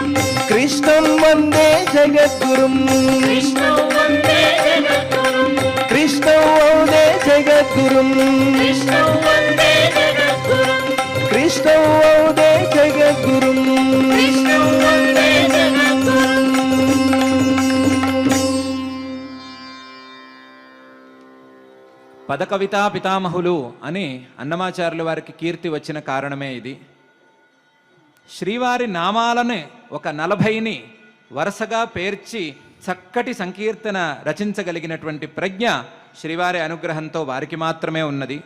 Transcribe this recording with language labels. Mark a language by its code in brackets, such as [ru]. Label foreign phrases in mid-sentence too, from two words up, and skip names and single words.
[sa] कृष्णं वन्दे जगद्गुरुं कृष्णं वन्दे जगद्गुरुं कृष्णं वन्दे जगद्गुरुं कृष्णं वन्दे जगद्गुरुं कृष्णं वन्दे जगद्गुरुं कृष्णं वन्दे जगद्गुरुं [te] పద కవితా పితామహులు అని అన్నమాచార్యుల వారికి కీర్తి వచ్చిన కారణమే ఇది. శ్రీవారి నామాలను ఒక 40ని వరుసగా పేర్చి చక్కటి సంకీర్తన రచించగలిగినటువంటి ప్రజ్ఞ శ్రీవారి అనుగ్రహంతో వారికి మాత్రమే ఉన్నది.